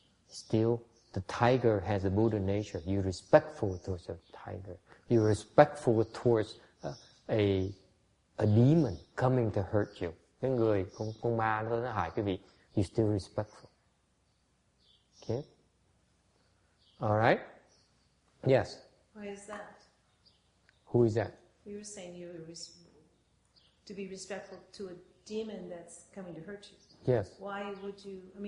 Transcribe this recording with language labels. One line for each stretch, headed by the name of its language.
English: Still, the tiger has a Buddha nature. You're respectful towards the tiger. You're respectful towards a demon coming to hurt you.
Vietnamese: Cái người, con ma nó hại quý vị.
English: You're still respectful. Okay? Alright? Yes? Why is that? Who is that? You were saying you were to be respectful to a demon that's coming to hurt you. Yes. Why would you,